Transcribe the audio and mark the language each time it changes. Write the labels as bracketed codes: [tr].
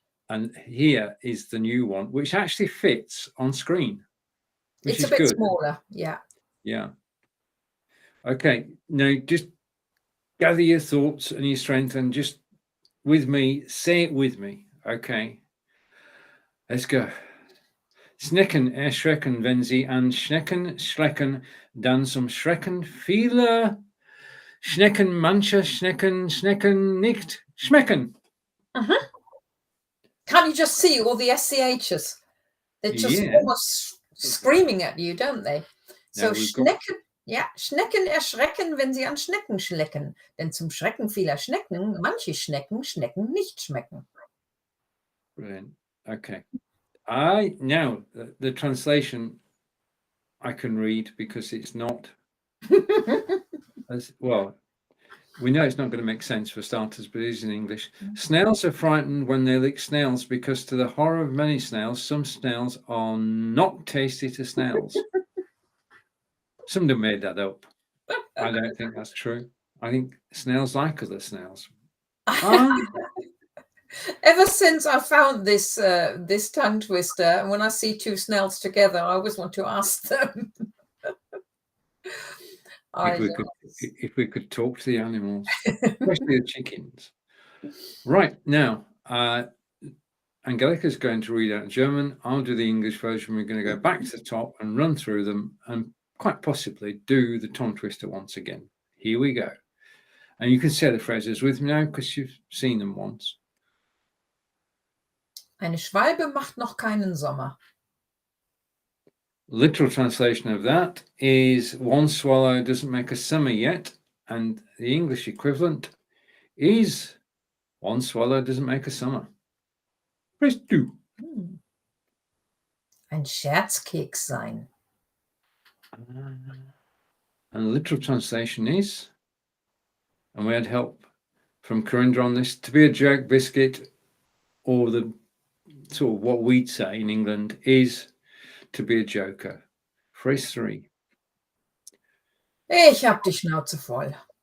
[en] And here is the new one, which actually fits on screen. It's a bit smaller. Yeah. Yeah. Okay. Now, just gather your thoughts and your strength and just with me, say it with me. Okay. Let's go. [de] Schnecken erschrecken, wenn sie an Schnecken schrecken, dann zum Schrecken viele Schnecken, manche Schnecken nicht schmecken. [en] Can't you just see all the SCHs? They're just almost screaming at you, don't they? [de] So Schnecken, Schnecken erschrecken, wenn sie an Schnecken schlecken. Denn zum Schrecken vieler Schnecken, manche Schnecken nicht schmecken. [en] Brilliant. Okay. Now the translation I can read because it's not as well. We know it's not going to make sense for starters, but it is in English. Snails are frightened when they lick snails because, to the horror of many snails, some snails are not tasty to snails. Somebody made that up. I don't think that's true. I think snails like other snails. Ever since I found this this tongue twister, and when I see 2 snails together, I always want to ask them. If we could talk to the animals, especially the chickens. Right, now, Angelika's going to read out German. I'll do the English version. We're going to go back to the top and run through them and quite possibly do the tongue twister once again. Here we go. And you can say the phrases with me now because you've seen them once. [de] Eine Schwalbe macht noch keinen Sommer. [en] Literal translation of that is one swallow doesn't make a summer yet, and the English equivalent is one swallow doesn't make a summer. Phrase 2. [de] Ein Scherzkeks sein. [en] And the literal translation is, and we had help from Corinda on this, to be a joke biscuit, or the sort of what we'd say in England is to be a joker. Phrase 3. [de] Ich hab die Schnauze voll.